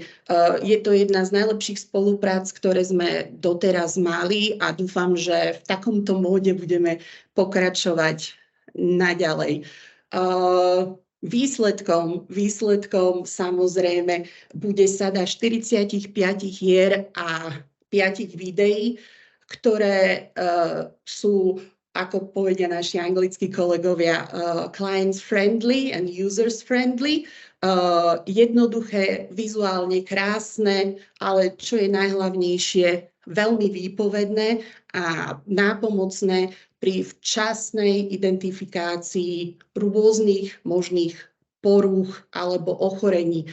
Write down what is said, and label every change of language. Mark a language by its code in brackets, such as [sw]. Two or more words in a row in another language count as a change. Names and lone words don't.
[sk] Je to jedna z najlepších spoluprác, ktoré sme doteraz mali a dúfam, že v takomto móde budeme pokračovať naďalej. Výsledkom samozrejme bude sada 45 hier a 5 videí, ktoré sú, ako povedia naši anglickí kolegovia, [en] clients friendly and users friendly. [sk] Jednoduché, vizuálne krásne, ale čo je najhlavnejšie, veľmi výpovedné a nápomocné pri včasnej identifikácii rôznych možných porúch alebo ochorení.